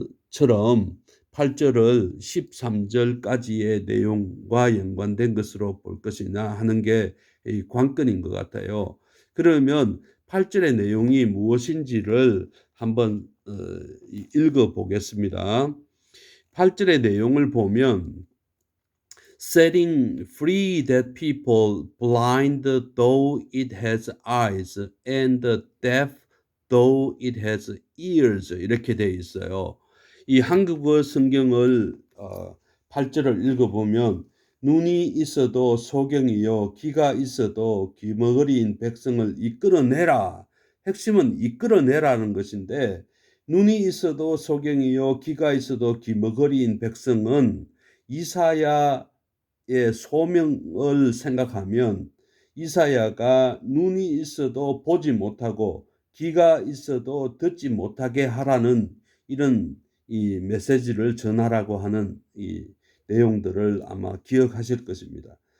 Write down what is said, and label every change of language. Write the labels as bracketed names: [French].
[Korean] 처럼 8절을 13절까지의 내용과 연관된 것으로 볼 것이냐 하는 게 이 관건인 것 같아요. 그러면 8절의 내용이 무엇인지를 한번 읽어 보겠습니다. 8절의 내용을 보면 [English] setting free that people blind though it has eyes and deaf though it has ears, [Korean] 이렇게 되어 있어요. 이 한국어 성경을 8절을 읽어보면 눈이 있어도 소경이요 귀가 있어도 귀머거리인 백성을 이끌어내라. 핵심은 이끌어내라는 것인데, 눈이 있어도 소경이요 귀가 있어도 귀머거리인 백성은 이사야의 소명을 생각하면 이사야가 눈이 있어도 보지 못하고 귀가 있어도 듣지 못하게 하라는 이런 이 메시지를 전하라고 하는 이 내용들을 아마 기억하실 것입니다.